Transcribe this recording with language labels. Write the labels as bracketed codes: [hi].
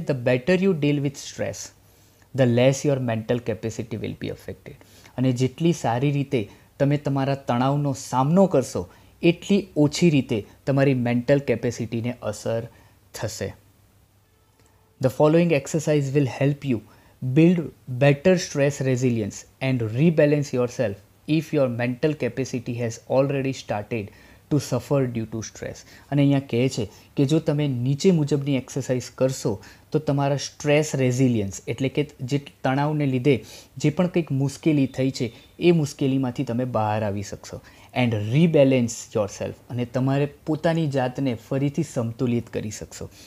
[en] The better you deal with stress the less your mental capacity will be affected. [gu] અને જેટલી સારી રીતે તમે તમારા તણાવનો સામનો કરશો એટલી ઓછી રીતે તમારી મેન્ટલ કેપેસિટીને અસર થશે. [en] The following exercise will help you build better stress resilience and rebalance yourself if your mental capacity has already started to suffer due to stress. [gu] અને અહીંયા કહે છે કે જો તમે નીચે મુજબની એક્સરસાઇઝ કરશો તો તમારા સ્ટ્રેસ રેઝિલિયન્સ એટલે કે જે તણાવને લીધે જે પણ કંઈક મુશ્કેલી થઈ છે એ મુશ્કેલીમાંથી તમે બહાર આવી શકશો. [en] and rebalance yourself, [gu] અને તમારે પોતાની જાતને ફરીથી સંતુલિત કરી શકશો.